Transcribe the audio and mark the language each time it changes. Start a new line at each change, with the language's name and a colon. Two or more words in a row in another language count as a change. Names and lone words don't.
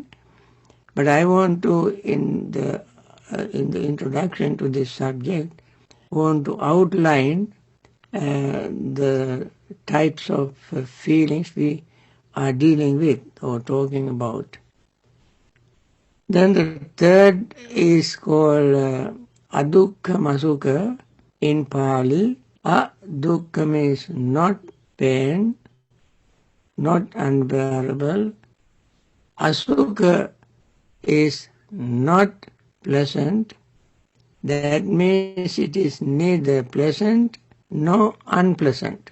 English: But I want to, in the introduction to this subject, want to outline the types of feelings we are dealing with or talking about. Then the third is called
Pali: adukkha masukha
English: in Pali. Dukkha means not pain, not unbearable. Asukha is not pleasant. That means it is neither pleasant nor unpleasant.